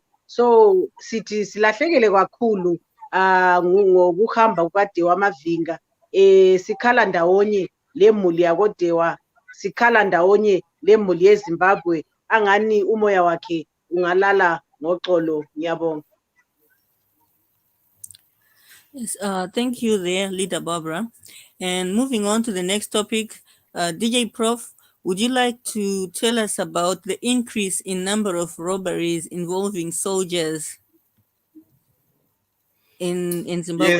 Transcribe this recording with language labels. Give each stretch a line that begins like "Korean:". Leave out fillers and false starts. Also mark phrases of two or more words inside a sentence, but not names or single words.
North Ndebele: So sithi silahlekele kakhulu ngokuhamba kukaDewa Mavhima. Sikhala ndawonye lemuli yakoDewa, sikhala ndawonye lemuli yeZimbabwe. Angani umoya wakhe ungalala ngoxolo. Ngiyabonga.
English: Yes, thank you there, Leader Barbara. And moving on to the next topic, DJ Prof, would you like to tell us about the increase in number of robberies involving soldiers in Zimbabwe?